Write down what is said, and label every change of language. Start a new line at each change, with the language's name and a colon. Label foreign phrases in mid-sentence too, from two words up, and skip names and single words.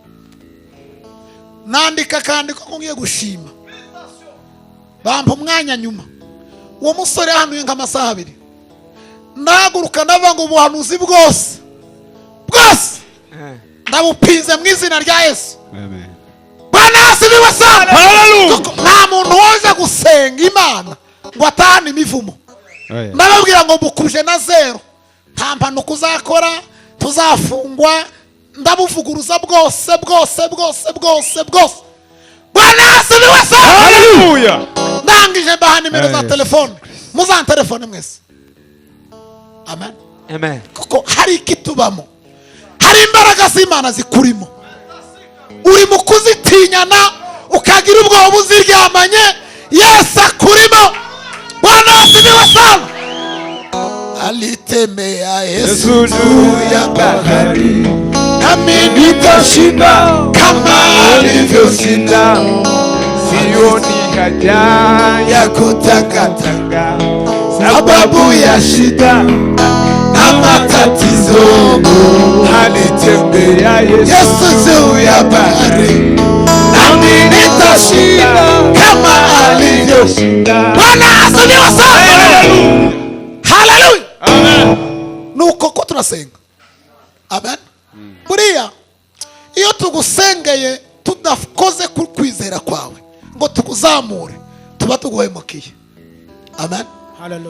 Kinyarwanda: Nandika kandi ko ngiye gushima, bampa umwanya nyuma. Uwo musore hanuye nk'amasaha 2 ndaguruka ndavuga ngo ubuhanuzi bwose ndabupinze mu izina rya Yesu.
Swahili: Amen. Bwana asifiwe sana. Haleluya.
Kinyarwanda: Nta muntu woza gusenga Imana ngo atahane imivumo. Ndababwira ngo mukuje na 0 nta mpanuka uzakora, tuzafungwa, ndabuvuguruza bwose.
Swahili: Bwana asifiwe sana. Haleluya.
Kinyarwanda: Ndangije baha nimero za telefone, muzantelefone mwese. Amen. Amen. Kuko hari ikitubamo, hari imbaraga z'Imana zikurimo. Uri mu kuzitinyana ukagira ubwoba uziryamanye, Yesu akurimo.
Swahili: Bwana asifiwe sana. Alitemea Yesu juu ya bahari, nami nitashinda kama alivyoshinda. Sioni haja ya kutangatanga sababu ya shida na matatizo. Alitembea Yesu juu ya bahari, nami nitashinda kama alivyoshinda. Bwana asifiwe sana. Haleluya. Amen.
Kinyarwanda: Nuko ko turasenga. Amen. Buriya iyo tugusengeye tudakoze kwizera kwawe ngo tukuzamure tuba tuguhemukiye. Amen. Haleluya.